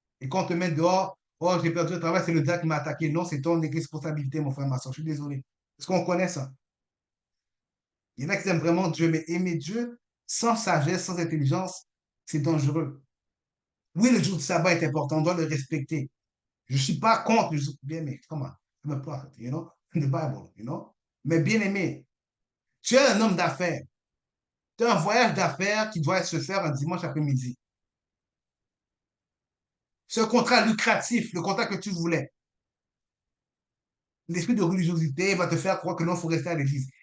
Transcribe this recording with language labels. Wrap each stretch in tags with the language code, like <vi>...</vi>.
<fr>Et quand on te met dehors, oh, j'ai perdu le travail, c'est le diable qui m'a attaqué. Non, c'est ton responsabilité, mon frère, ma soeur. Je suis désolé. Est-ce qu'on connaît ça? Il y en a qui aiment vraiment Dieu, mais aimer Dieu sans sagesse, sans intelligence, c'est dangereux. Oui, le jour du sabbat est important, on doit le respecter. Je ne suis pas contre le jour, bien aimé, comment?</fr> <en>I'm a prophet, you know, in the Bible, you know.</en> <fr>Mais bien aimé, tu es un homme d'affaires. Tu as un voyage d'affaires qui doit se faire un dimanche après-midi. C'est un contrat lucratif, le contrat que tu voulais. L'esprit de religiosité va te faire croire que non, il faut rester à l'église.</fr>